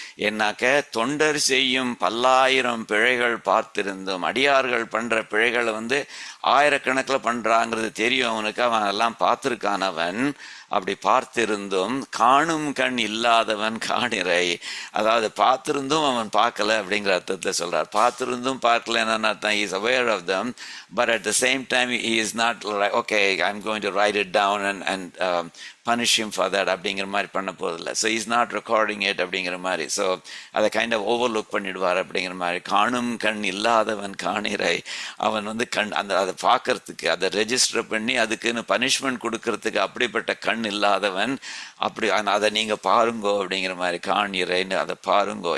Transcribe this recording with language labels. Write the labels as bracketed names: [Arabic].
[Tamil] என்னாக்க தொண்டர் செய்யும் பல்லாயிரம் பிழைகள் பார்த்திருந்தோம். அடியார்கள் பண்ற பிழைகளை வந்து ஆயிரக்கணக்கில் பண்றாங்கிறது தெரியும் அவனுக்கு, அவன் எல்லாம் பார்த்திருக்கான் அவன். அப்படி பார்த்திருந்தும் காணும் கண் இல்லாதவன் காணிறை, அதாவது பார்த்திருந்தும் அவன் பார்க்கல அப்படிங்கிற அர்த்தத்தில் சொல்றார். பார்த்திருந்தும் பார்க்கல என்னன்னு அர்த்தம், [English] he is aware of them, but at the same time he is not like, okay, I'm going to write it down and punish him for that [Tamil] அப்படிங்கிற மாதிரி பண்ண போதில்லை. [English] so is not recording it [Tamil] அப்படிங்கிற மாதிரி. So அதை kind of overlook பண்ணிடுவார் அப்படிங்கிற மாதிரி. காணும் கண் இல்லாதவன் காணிறை, அவன் வந்து அதை பார்க்கறதுக்கு அதை ரெஜிஸ்டர் பண்ணி அதுக்குன்னு பனிஷ்மெண்ட் கொடுக்கறதுக்கு அப்படிப்பட்ட கண் இல்லாதவன். அப்படி அதை நீங்கள் பாருங்கோ அப்படிங்கிற மாதிரி, காணிறைன்னு அதை பாருங்கோ.